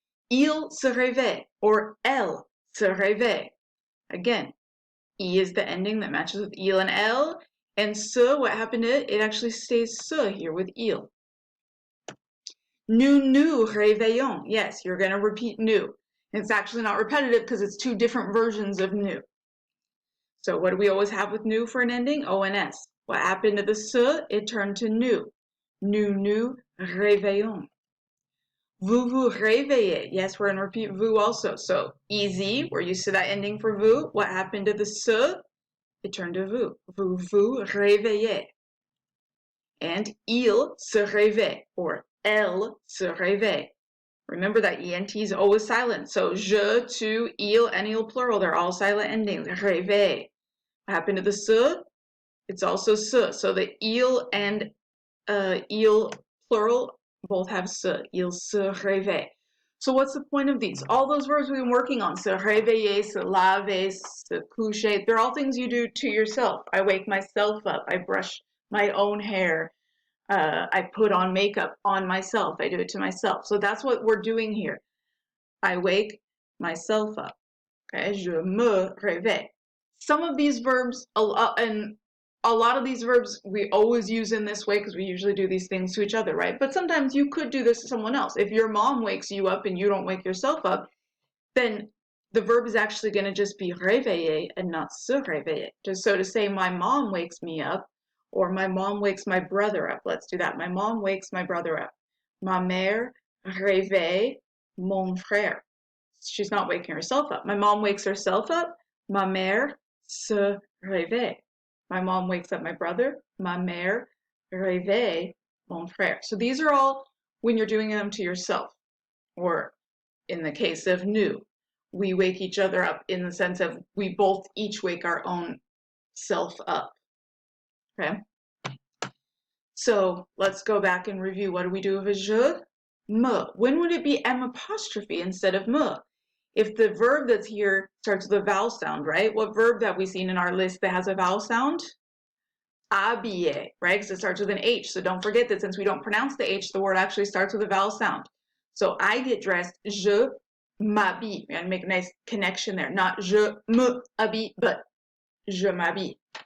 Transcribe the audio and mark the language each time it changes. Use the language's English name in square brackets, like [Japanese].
[French] Il se réveille or elle se réveille. [English] Again, E is the ending that matches with il and elle. And se, what happened to it? It actually stays se here with il. [French] Nous réveillons. [English] Yes, you're going to repeat nous. It's actually not repetitive because it's two different versions of nous. So what do we always have with nous for an ending? ONS. What happened to the se? It turned to nous. [French] Nous réveillons. Vous vous réveillez. [English] Yes, we're going to repeat vous also. So easy, we're used to that ending for vous. What happened to the se? It turned to vous. [French] Vous vous réveillez. And il se réveille or elle se réveille. [English] Remember that ENT is always silent. So je, tu, il, and il plural, they're all silent endings. Réveille. What happened to the se? It's also se. So the il and il plural both have se. [French] Il se réveille. [English] So what's the point of these? All those verbs we've been working on, se réveiller, se laver, se coucher, they're all things you do to yourself. I wake myself up. I brush my own hair. I put on makeup on myself. I do it to myself. So that's what we're doing here. I wake myself up. Okay, [French] je me réveille. [English] Some of these verbs, and a lot of these verbs we always use in this way because we usually do these things to each other, right? But sometimes you could do this to someone else. If your mom wakes you up and you don't wake yourself up, then the verb is actually going to just be réveiller and not se réveiller. Just so to say, my mom wakes me up, or my mom wakes my brother up. Let's do that. My mom wakes my brother up. [French] Ma mère réveille mon frère. [English] She's not waking herself up. My mom wakes herself up. [French] Ma mère se réveille. [English] My mom wakes up my brother. [French] Ma mère réveille mon frère. [English] So these are all when you're doing them to yourself, or in the case of nous, we wake each other up in the sense of we both each wake our own self up. Okay? So let's go back and review. What do we do with je? Me. When would it be M apostrophe instead of me? If the verb that's here starts with a vowel sound, right? What verb have we seen in our list that has a vowel sound? Habiller, right? Because it starts with an H. So don't forget that since we don't pronounce the H, the word actually starts with a vowel sound. So I get dressed, [French] je m'habille. [English] We're going to make a nice connection there. Not [French] je me habille, [English] but [French] je m'habille.